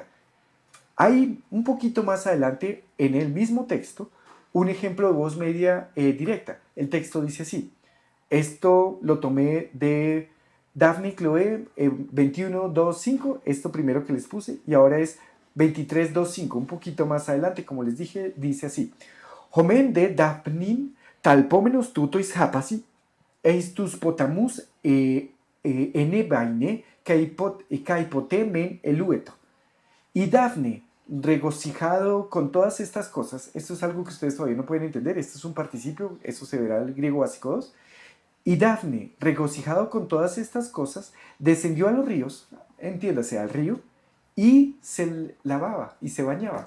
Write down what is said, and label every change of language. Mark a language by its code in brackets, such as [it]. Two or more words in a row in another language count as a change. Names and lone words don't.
[es] Hay un poquito más adelante en el mismo texto un ejemplo de voz media directa. El texto dice así. Esto lo tomé de Daphne Chloe 21.2.5, esto primero que les puse, y ahora es 23.2.5, un poquito más adelante, como les dije, dice así. [el] Ὁ μὲν δὲ Δάφνιν θαλπόμενος τούτοις ἅπασι, εἰς τοὺς ποταμοὺς ἐνέβαινε καὶ ποτὲ μὲν ἐλούετο. [es] Y Dafne, regocijado con todas estas cosas, esto es algo que ustedes todavía no pueden entender, esto es un participio, eso se verá en el griego básico 2. Y Dafne, regocijado con todas estas cosas, descendió a los ríos, entiéndase, al río, y se lavaba y se bañaba.